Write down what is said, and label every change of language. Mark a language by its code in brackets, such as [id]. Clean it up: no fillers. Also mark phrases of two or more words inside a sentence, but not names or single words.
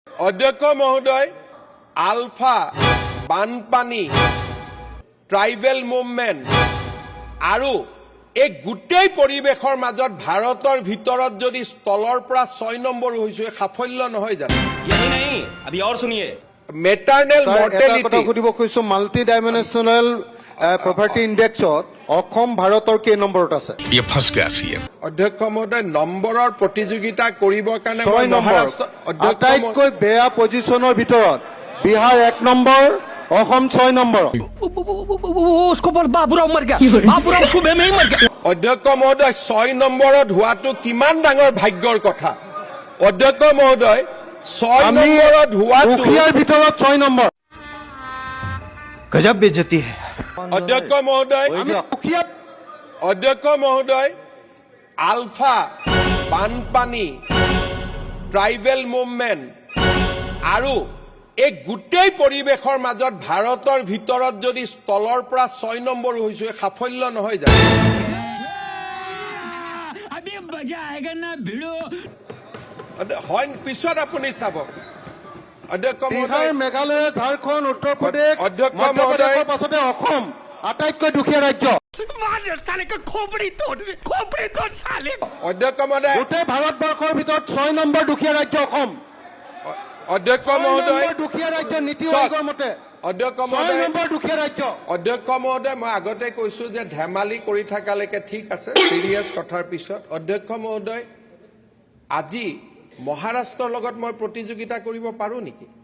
[as] অধ্যক্ষ মহোদয়, আলফা বানপানী [en] tribal movement [as] আৰু এই গোটেই পৰিৱেশৰ মাজত ভাৰতৰ ভিতৰত যদি স্থলৰ পৰা 6 নম্বৰ হৈছো সাফল্য নহয় জানো? [hi] यही नहीं, अभी और सुनिए। [as] মেটাৰনেল এটা কথা মৰ্টেলিটি সুধিব খুজিছো, [en] multi dimensional property indexত [as] অসম ভাৰতৰ কেই নম্বৰত আছে? [hi] ये फंस गया सीएम। [as] অধ্যক্ষ মহোদয়, নম্বৰৰ প্ৰতিযোগিতা কৰিবৰ কাৰণে 6 নম্বৰ। অধ্যক্ষ আটাইতকৈ বেয়া পজিশ্যনৰ ভিতৰত বিহাৰ 1 নম্বৰ, অসম 6 নম্বৰ। [hi] उसको बोल बाबूराव मर गया, बाबूराव सुबह में ही मर गया। [as] অধ্যক্ষ মহোদয়, 6 নম্বৰত হোৱাটো কিমান ডাঙৰ ভাগ্যৰ কথা। অধ্যক্ষ মহোদয়, 6 আমি নম্বৰত হোৱাটো দুখীয়াৰ ভিতৰত 6 নম্বৰ। [hi] गजब बेइज्जती है। [as] অধ্যক্ষ মহোদয়, আমি দুখীয়া অধ্যক্ষ মহোদয়, আলফা বানপানী [en] tribal movement [as] আৰু এই গোটেই পৰিৱেশৰ মাজত ভাৰতৰ ভিতৰত যদি স্থলৰ পৰা 6 নম্বৰ হৈছো সাফল্য নহয় জানো? [hi] अभी मजा आएगा ना भिड़ो। [as] হয়, পিছত আপুনি চাব। অধ্যক্ষ বিহাৰ, মহোদয়, মেঘালয়, ঝাৰখণ্ড, উত্তৰ প্ৰদেশ, অধ্যক্ষ মধ্যপ্ৰদেশৰ মহোদয়। পাছতে অসম আটাইতকৈ দুখীয়া ৰাজ্য। [hi] मार साले का खोपड़ी तोड़ साले। [as] অধ্যক্ষ মহোদয়, গোটেই ভাৰতবৰ্ষৰ ভিতৰত 6 নম্বৰ দুখীয়া ৰাজ্য অসম। অধ্যক্ষ 6 মহোদয়, নম্বৰ দুখীয়া ৰাজ্য নীতি চাওক, আয়োগৰ মতে। অধ্যক্ষ 6 মহোদয়, নম্বৰ দুখীয়া ৰাজ্য। অধ্যক্ষ মহোদয়, মই আগতে কৈছো যে ধেমালি কৰি থাকালৈকে ঠিক আছে, চিৰিয়াছ কথাৰ পিছত। অধ্যক্ষ মহোদয়, আজি মহাৰাষ্ট্ৰৰ লগত মই প্ৰতিযোগিতা কৰিব পাৰো নেকি?